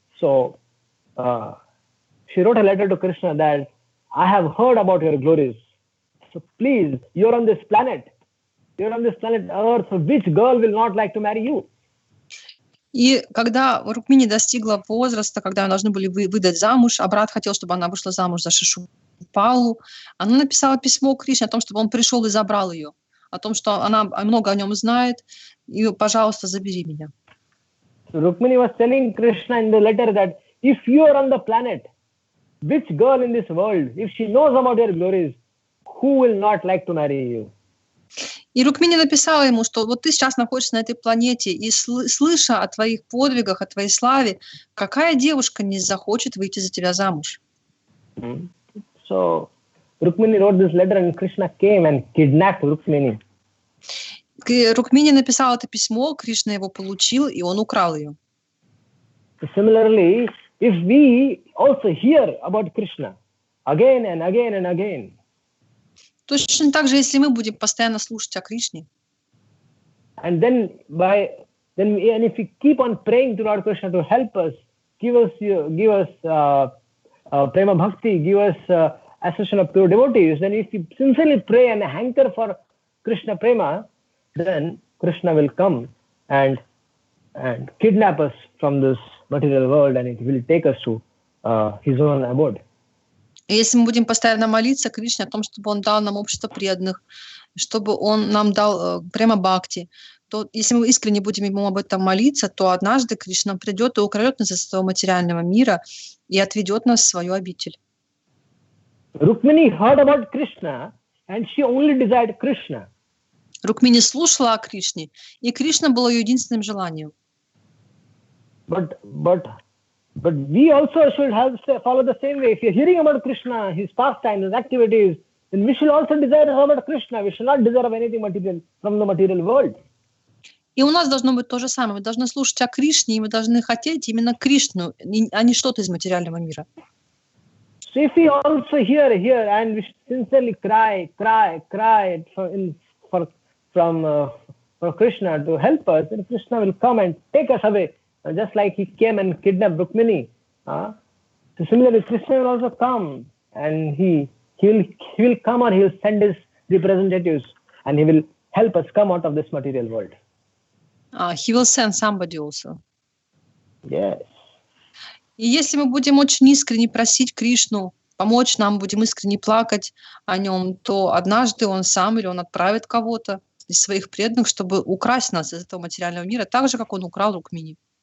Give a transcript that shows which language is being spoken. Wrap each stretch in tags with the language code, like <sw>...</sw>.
<en>So she wrote a letter to Krishna that I have heard about your glories. So please, you're on this planet Earth. So which girl will not like to marry you?</en> <ru>И когда Рукмини достигла возраста, когда ее должны были выдать замуж, а брат хотел, чтобы она вышла замуж за Шишупалу, она написала письмо Кришне о том, чтобы он пришел и забрал ее, о том, что она много о нем знает, и, пожалуйста, забери меня.</ru> <en>Rukmini was telling Krishna in the letter that if you are on the planet, which girl in this world, if she knows about your glories, who will not like to marry you?</en> <ru>И Рукмини написала ему, что вот ты сейчас находишься на этой планете, и слыша о твоих подвигах, о твоей славе, какая девушка не захочет выйти за тебя замуж?</ru> <en>So Rukmini wrote this letter, and Krishna came and kidnapped Rukmini.</en> <ru>Рукмини написал это письмо, Кришна его получил, и он украл ее.</ru> <en>Similarly, if we also hear about Krishna again and again and again,</en> <ru>точно так же, если мы будем постоянно слушать о Кришне,</ru> <en>and then if we keep on praying to Lord Krishna to help us, give us prema bhakti, give us association of pure devotees, then if we sincerely pray and hanker for Krishna prema, then Krishna will come and kidnap us from this material world, and it will take us to his own abode.</en> <ru>Если мы будем постоянно молиться Кришне о том, чтобы он дал нам общество преданных, чтобы он нам дал прямо бхакти, то если мы искренне будем ему об этом молиться, то однажды Кришна придет и украдет нас из этого материального мира и отведет нас в свою обитель.</ru> <en>Rukmini heard about Krishna, and she only desired Krishna.</en> <ru>Рукмини слушала о Кришне, и Кришна был ее единственным желанием.</ru> <en>But we also should follow the same way. If you're hearing about Krishna, his pastimes, his activities, then we should also desire about Krishna. We should not desire anything material from the material world.</en> <ru>И у нас должно быть то же самое. Мы должны слушать о Кришне, и мы должны хотеть именно Кришну, а не что-то из материального мира.</ru> <en>So if we also hear and we sincerely cry for Krishna to help us, then Krishna will come and take us away. Just like he came and kidnapped Rukmini. So similarly, Krishna will also come, and he will come, or he will send his representatives, and he will help us come out of this material world. He will send somebody also. Yes.</en> <ru>И если мы будем очень искренне просить Кришну помочь нам, будем искренне плакать о нем, то однажды он сам или он отправит кого-то из своих преданных, чтобы украсть нас из этого материального мира, так же, как он украл Рукмини.</ru>